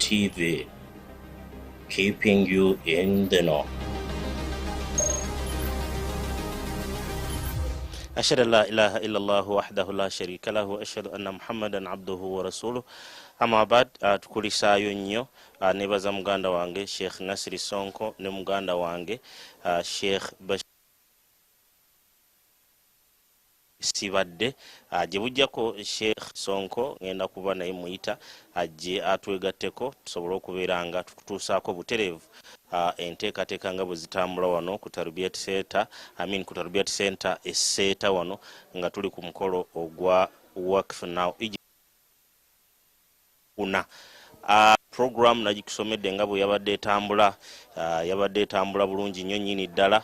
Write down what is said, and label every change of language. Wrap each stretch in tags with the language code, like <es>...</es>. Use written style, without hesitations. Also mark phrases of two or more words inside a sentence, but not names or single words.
<en>TV, keeping you in the know.</en> <ar>أشهد أن لا إله إلا الله وحده لا شريك له وأشهد أن محمدا عبده ورسوله أما بعد</ar> <lg>tukulisaayo nnyo nebaza muganda wange Sheikh Nasiri Sonko ne muganda wange Sheikh sibadde gye bujjako Sheikh Sonko ngenda kuba naye muyita ajje atwegatteko tusobole okubeera nga tukutuusaako butereevu enteekateeka nga bwe zitambula wano ku Tarbiyat Center ku Tarbiyat Center esseeta wano nga tuli ku mukolo ogwa Waqf-E-Nau una program nagikusomedde nga bwe yabadde etambula bulungi nnyo nnyini ddala.</lg>